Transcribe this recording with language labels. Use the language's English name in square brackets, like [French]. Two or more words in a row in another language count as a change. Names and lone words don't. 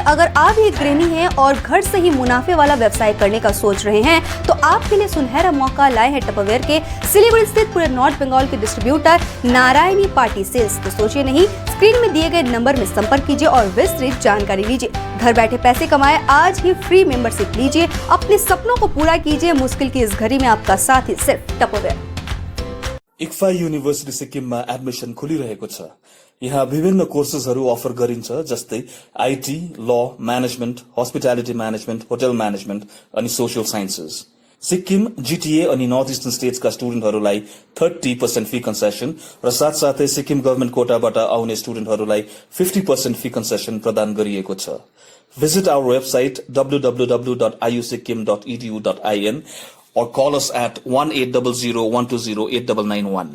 [Hindi] अगर आप एक गृहिणी हैं और घर से ही मुनाफे वाला व्यवसाय करने का सोच रहे हैं तो आपके लिए सुनहरा मौका लाए हैं टपरवेयर के सिलीगुड़ी स्थित पूरे नॉर्थ बंगाल के डिस्ट्रीब्यूटर नारायणी पार्टी सेल्स। तो सोचिए नहीं, स्क्रीन में दिए गए नंबर में संपर्क कीजिए और विस्तृत जानकारी लीजिए। घर बैठे पैसे कमाए, आज ही [English] free membership [Hindi] लीजिए, अपने सपनों को पूरा कीजिए। मुश्किल की इस घड़ी में आपका साथ ही सिर्फ टपरवेयर। [Nepali] इक्फा युनिभर्सिटी सिक्किममा एडमिसन खुलिरहेको छ। यहाँ विभिन्न कोर्सेसहरू अफर गरिन्छ, जस्तै [English] IT, law, management, hospitality management, hotel management [Nepali] अनि [English] social sciences. [Nepali] सिक्किम, जीटीए अनि [English] north eastern states [Nepali] स्टुडेन्टहरूलाई 30% [English] fee concession [Nepali] र साथसाथै सिक्किम [English] government quota [Nepali] आउने स्टुडेन्टहरूलाई 50% [English] fee concession [Nepali] प्रदान गरिएको छ। [English] Visit our website www.iusikkim.edu.in or call us at 1800 120 8991.